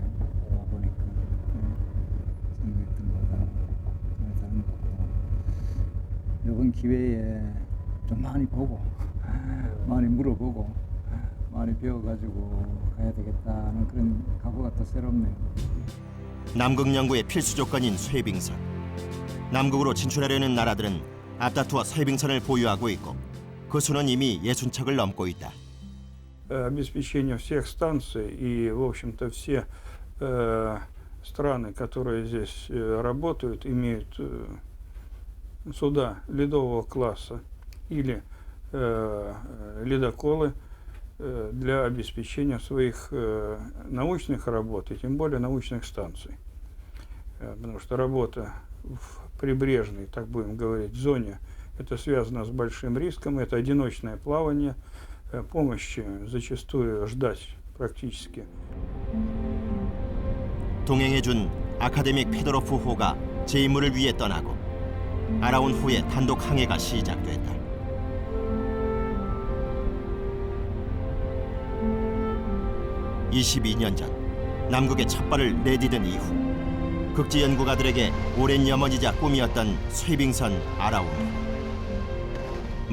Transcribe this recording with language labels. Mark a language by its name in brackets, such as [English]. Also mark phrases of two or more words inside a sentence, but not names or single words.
[Korean] 와보니까 생각했던 거랑 다른 것 같고 이번 기회에 좀 많이 보고 많이 물어보고 많이 배워가지고 가야 되겠다는 그런 각오가 또 새롭네요. 남극 연구의 필수 조건인 쇠빙선. 남극으로 진출하려는 나라들은 앞다투어 쇠빙선을 보유하고 있고 그 수는 이미 60척을 넘고 있다. [Russian] Обеспечение всех станций и, в общем-то, все страны, которые здесь работают, имеют суда ледового класса или ледоколы для обеспечения своих научных работ и тем более научных станций. Потому что работа в прибрежной, так будем говорить, зоне, это связано с большим риском, это одиночное плавание, помощи зачастую ждать практически. [Korean] 동행해준 아카데믹 페도로프 호가 제 임무를 위해 떠나고 알아온 후에 단독 항해가 시작됐다. (22년) 전 남극에 첫 발을 내디딘 이후 극지 연구가들에게 오랜 염원이자 꿈이었던 쇠빙선 아라운 호.